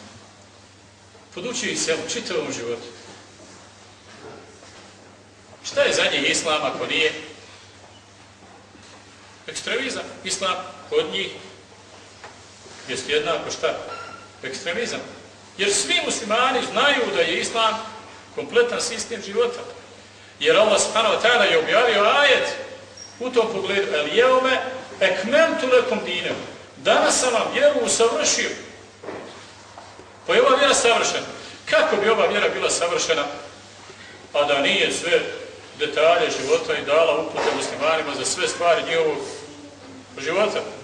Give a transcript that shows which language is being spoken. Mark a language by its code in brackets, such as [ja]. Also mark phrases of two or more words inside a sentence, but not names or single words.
[bs] Podučio ih se u čitavom životu. Šta je za njih islam ako nije ekstremizam? Islam kod njih jest jednako šta? Ekstremizam. Jer svi muslimani znaju da je islam kompletan sistem života. Jer Allah [ar] سبحانه وتعالى [bs] je objavio ajet u tom pogledu: [ar] اليوم أكملت لكم دينكم. [bs] Danas sam vam vjeru usavršio. Pa je ova vjera savršena. Kako bi ova vjera bila savršena, a da nije sve detalje života i dala upute muslimanima za sve stvari njihovog života?